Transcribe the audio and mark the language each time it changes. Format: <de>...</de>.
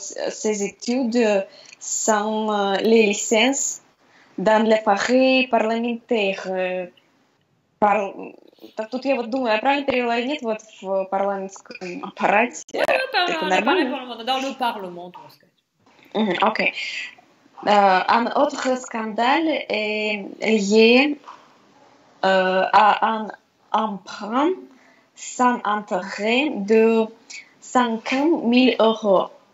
<fr>Ces études sont les licences dans l'appareil parlementaire.</fr> <ru>Тут я вот думаю, я правильно перевела или нет, вот в парламентском аппарате. Это нормально?</ru> <fr>Dans le Parlement, on va dire. Ok. Un autre scandale est lié à un emprunt sans intérêt de 50 000 euros.</fr>